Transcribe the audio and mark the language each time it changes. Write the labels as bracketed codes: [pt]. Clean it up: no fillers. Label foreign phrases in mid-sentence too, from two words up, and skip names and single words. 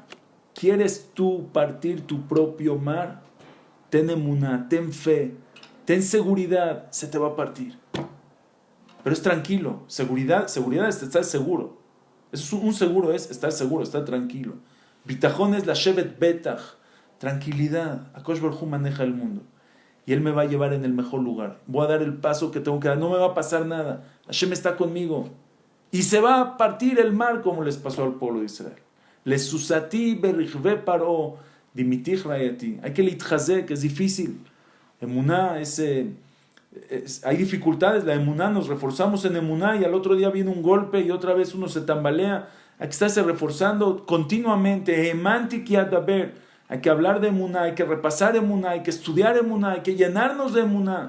[es] ¿Quieres tú partir tu propio mar? Ten emuná, ten fe, ten seguridad, se te va a partir. Pero es tranquilo. Seguridad es estar seguro. Un seguro es estar seguro, estar tranquilo. Bitajón es la [he] שבת בטח, [es] tranquilidad. [he] הקדוש ברוך הוא [es] maneja el mundo y Él me va a llevar en el mejor lugar. Voy a dar el paso que tengo que dar. No me va a pasar nada. Hashem está conmigo. Y se va a partir el mar como les pasó al pueblo de Israel. [he] לססתי ברכבי פרעה דמיתיך רעיתי. [es] Hay que litchazek, que es difícil. Emuná hay dificultades, la emuná, nos reforzamos en emuná y al otro día viene un golpe y otra vez uno se tambalea. Hay que estarse reforzando continuamente. Hay que hablar de emuná, hay que repasar emuná, hay que estudiar emuná, hay que llenarnos de emuná.